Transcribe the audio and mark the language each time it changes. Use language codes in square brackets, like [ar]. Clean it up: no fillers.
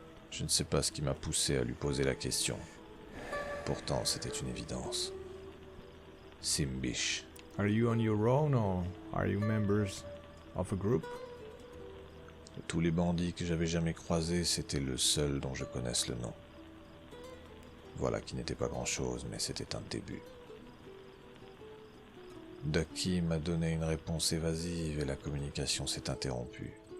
[fr] Je ne sais pas ce qui m'a poussé à lui poser la question. Pourtant, c'était une évidence. Simbish. [en] Are you on your own or are you members of a group? [fr] De tous les bandits que j'avais jamais croisés, c'était le seul dont je connaisse le nom. Voilà qui n'était pas grand-chose, mais c'était un début. Ducky m'a donné une réponse évasive et la communication s'est interrompue.